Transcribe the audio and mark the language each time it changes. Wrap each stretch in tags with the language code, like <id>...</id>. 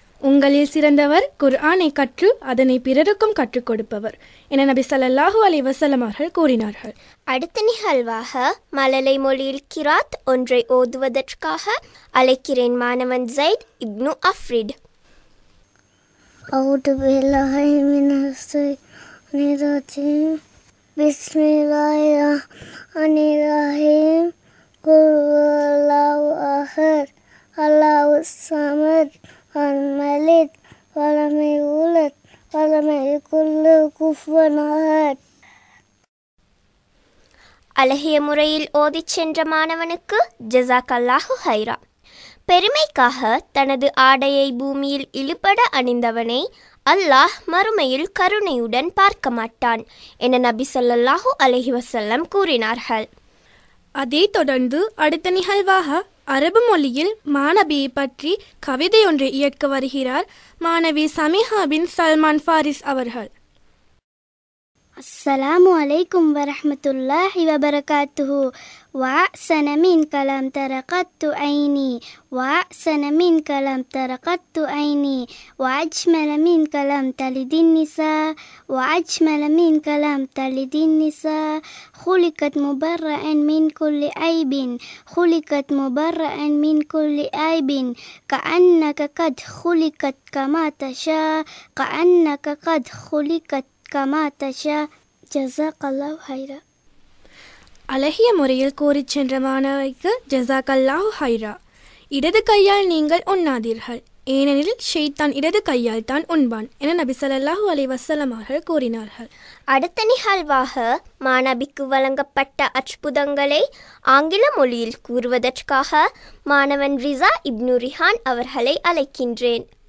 <ta>உங்களில் சிறந்தவர் குர்ஆனை கற்று அதனை பிறருக்கும் கற்றுக் கொடுப்பவர் என நபி ஸல்லல்லாஹு அலைஹி வஸல்லம் அவர்கள் கூறினார்கள். அடுத்த நிகழ்வாக மழலை மொழியில் கிராத் ஒன்றை ஓதுவதற்காக அழைக்கிறேன் மாணவன் ஜைத் இப்னு அஃப்ரிட்.</ta> <ar>أعوذ بالله من الشيطان الرجيم بسم الله الرحمن الرحيم قل هو الله أحد الله الصمد لم يلد ولم يولد ولم يكن له كفوا أحد.</ar> <ta>அழகிய முறையில் ஓதிச் சென்ற மாணவனுக்கு</ta> <ar>ஜஸாக்கல்லாஹு ஹைரா.</ar> <ta>பெருமைக்காக தனது ஆடையை பூமியில் இழுபட அணிந்தவனை அல்லாஹ் மறுமையில் கருணையுடன் பார்க்க மாட்டான் என நபி ஸல்லல்லாஹு அலைஹி வஸல்லம் கூறினார்கள். அதைத் தொடர்ந்து அடுத்த நிகழ்வாக அரபு மொழியில் மாணவியை பற்றி கவிதை ஒன்றை இயற்க வருகிறார் மாணவி சமிஹா பின் சல்மான் ஃபாரிஸ் அவர்கள்.</ta> <ar>السلام عليكم ورحمة الله وبركاته. وأحسن منك لم تر قط عيني، وأحسن منك لم تر قط عيني، وأجمل منك لم تلد النساء، وأجمل منك لم تلد النساء. خلقت مبرأ من كل عيب، خلقت مبرأ من كل عيب، كأنك قد خلقت كما تشاء، كأنك قد خلقت كما تشاء. جزاك الله خيرا.</ar> <ta>அழகிய முறையில் கூறிச் சென்ற மாணவிக்கு</ta> <ar>ஜஸாக்கல்லாஹு ஹைரா.</ar> <ta>இடது கையால் நீங்கள் உண்ணாதீர்கள், ஏனெனில் ஷைத்தான் இடது கையால் தான் உண்பான் என நபி ஸல்லல்லாஹு அலைஹி வஸல்லம் அவர்கள் கூறினார்கள். அடுத்த நிகழ்வாக மாணவிக்கு வழங்கப்பட்ட அற்புதங்களை ஆங்கில மொழியில் கூறுவதற்காக மாணவன் ரிசா இப்னு ரிஹான் அவர்களை அழைக்கின்றேன்.</ta>